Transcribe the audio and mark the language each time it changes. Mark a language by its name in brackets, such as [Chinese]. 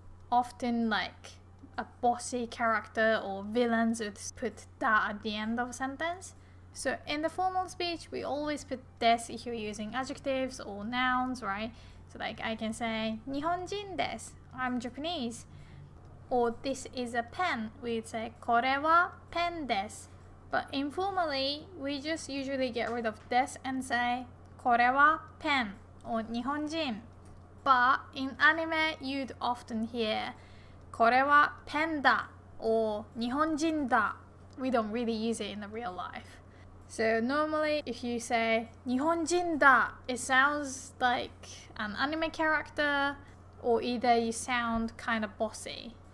[English] Often like a bossy character or villains would put da at the end of a sentence. So in the formal speech, we always put des if you're using adjectives or nouns, right? So like I can say [Japanese] 日本人です. [English] I'm Japanese. Or this is a pen. We'd say [Japanese] これはペンです. [English] But informally, we just usually get rid of des and say [Japanese] これはペン [English] or 日本人. But in anime, you'd often hear [Japanese] これはペンだ [English] or 日本人だ. We don't really use it in the real life. So normally if you say [Japanese] 日本人だ, [English] it sounds like an anime character or either you sound kind of bossy.